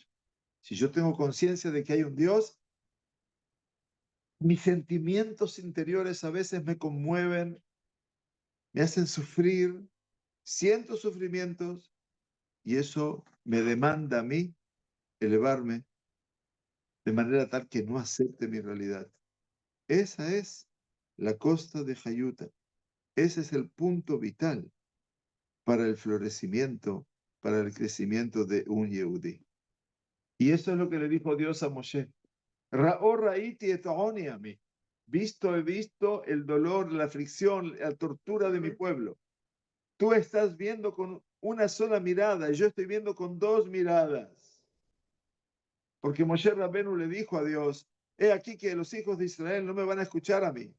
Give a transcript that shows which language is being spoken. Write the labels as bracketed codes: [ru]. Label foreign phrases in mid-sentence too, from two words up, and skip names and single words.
[es] Si yo tengo conciencia de que hay un Dios, mis sentimientos interiores a veces me conmueven, me hacen sufrir, siento sufrimientos y eso me demanda a mí elevarme de manera tal que no acepte mi realidad. Esa es la costa de Jayuta. Ese es el punto vital para el florecimiento, para el crecimiento de un Yehudí. Y eso es lo que le dijo Dios a Moshe. [he] ראה ראיתי את עני עמי. [es] He visto el dolor, la aflicción, la tortura de mi pueblo. Tú estás viendo con una sola mirada y yo estoy viendo con dos miradas. Porque [he] משה רבנו [es] le dijo a Dios, he aquí que los hijos de Israel no me van a escuchar a mí.